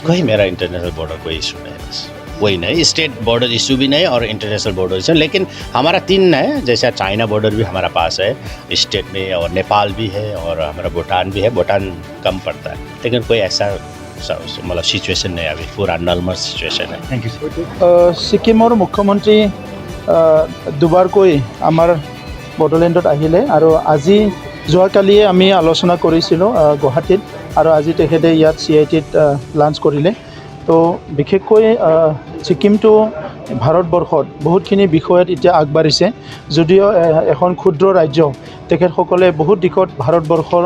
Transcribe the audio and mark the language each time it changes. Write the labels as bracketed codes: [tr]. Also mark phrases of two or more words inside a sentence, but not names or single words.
[hi] कोई मेरा [en] international border [hi] कोई इशू नहीं, बस वही नहीं, [en] state border issue [hi] भी नहीं और [en] international border issue. [hi] लेकिन हमारा 3 है, जैसे चाइना बॉर्डर भी हमारा पास है स्टेट में और नेपाल भी है और हमारा भूटान भी है। भूटान कम पड़ता है, लेकिन कोई ऐसा मतलब सिचुएशन नहीं, अभी पूरा [en] normal situation [hi] है। [en] thank you. [as] सिक्किমৰ মুখ্যমন্ত্ৰী দুবাৰকৈ আমাৰ বড়োলেণ্ডত আহিলে আৰু আজি যোৱাকালিয়ে আমি আলোচনা কৰিছিলোঁ গুৱাহাটীত আৰু আজি তেখেতে ইয়াত CITত লাঞ্চ কৰিলে। তো বিশেষকৈ ছিকিমটো ভাৰতবৰ্ষত বহুতখিনি বিষয়ত এতিয়া আগবাঢ়িছে, যদিও এখন ক্ষুদ্ৰ ৰাজ্য, তেখেতসকলে বহুত দিশত ভাৰতবৰ্ষৰ